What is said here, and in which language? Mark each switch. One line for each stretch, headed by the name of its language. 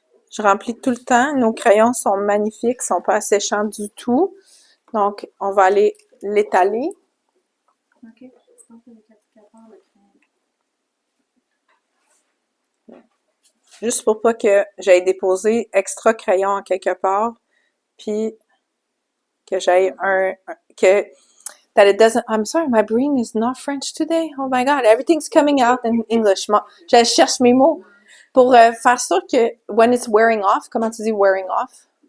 French: Je remplis tout le temps. Nos crayons sont magnifiques, sont pas asséchants du tout. Donc, on va aller l'étaler. OK. C'est avec l'applicateur, le crayon. Juste pour pas que j'aille déposer extra crayon en quelque part. Puis, que j'aille
English: that it doesn't, I'm sorry, my brain is not French today. Oh my God, everything's coming out in English.
French: Je cherche mes mots pour faire sûr que
English: when it's wearing off,
French: comment tu dis
English: wearing off?